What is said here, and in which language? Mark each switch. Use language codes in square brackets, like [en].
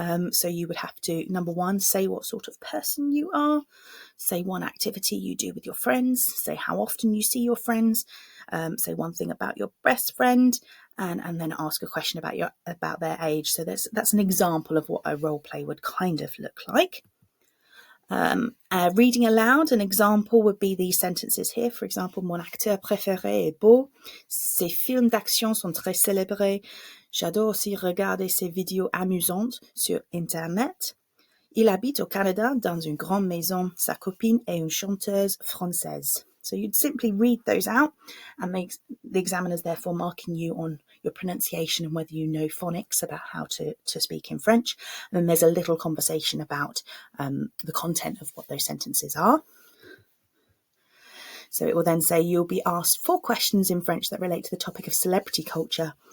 [en] So you would have to, number 1, say what sort of person you are, say one activity you do with your friends, say how often you see your friends, say one thing about your best friend, and then ask a question about their age. So that's an example of what a role play would kind of look like. Reading aloud, an example would be these sentences here. For example, [fr] mon acteur préféré est beau. Ses films d'action sont très célébrés. J'adore aussi regarder ses vidéos amusantes sur Internet. Il habite au Canada dans une grande maison. Sa copine est une chanteuse française. [en] So you'd simply read those out, and the examiner's therefore marking you on your pronunciation and whether you know phonics about how to speak in French. And then there's a little conversation about the content of what those sentences are. So it will then say you'll be asked 4 questions in French that relate to the topic of celebrity culture.